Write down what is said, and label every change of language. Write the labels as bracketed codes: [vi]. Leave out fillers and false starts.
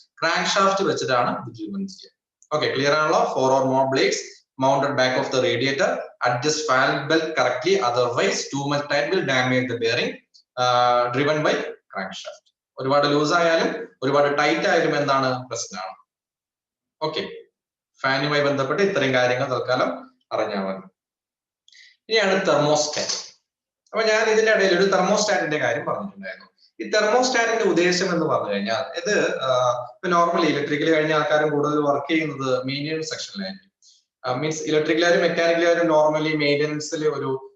[ml] Crank shaft വെച്ചിട്ടാണ് ഇത് treatment ചെയ്യുക. ഓക്കെ, ക്ലിയർ ആണല്ലോ? [en] 4 or more blades mounted back of the radiator, adjust fan belt correctly, otherwise too much tight will damage the bearing, driven by crank shaft. [ml] ഒരുപാട് loose ആയാലും ഒരുപാട് tight ആയാലും എന്താണ് പ്രശ്നമാണ്. ഓക്കെ, ഫാനുമായി ബന്ധപ്പെട്ട് ഇത്രയും കാര്യങ്ങൾ തൽക്കാലം അറിഞ്ഞാൽ മതി. ഇനിയാണ് തെർമോസ്റ്റാറ്റ്. അപ്പൊ ഞാൻ ഇതിന്റെ ഇടയിൽ ഒരു തെർമോസ്റ്റാറ്റിന്റെ കാര്യം പറഞ്ഞിട്ടുണ്ടായിരുന്നു. ഈ തെർമോസ്റ്റാറ്റിന്റെ ഉദ്ദേശം എന്ന് പറഞ്ഞു കഴിഞ്ഞാൽ ഇത് നോർമലി ഇലക്ട്രിക്കൽ കഴിഞ്ഞ ആൾക്കാരും കൂടുതൽ വർക്ക് ചെയ്യുന്നത് മെയിൻ്റെനൻസ് സെക്ഷനിലായിരിക്കും. മീൻസ് ഇലക്ട്രിക്കലായാലും മെക്കാനിക്കലായാലും നോർമലി മെയിൻ്റെനൻസിൽ ഒരു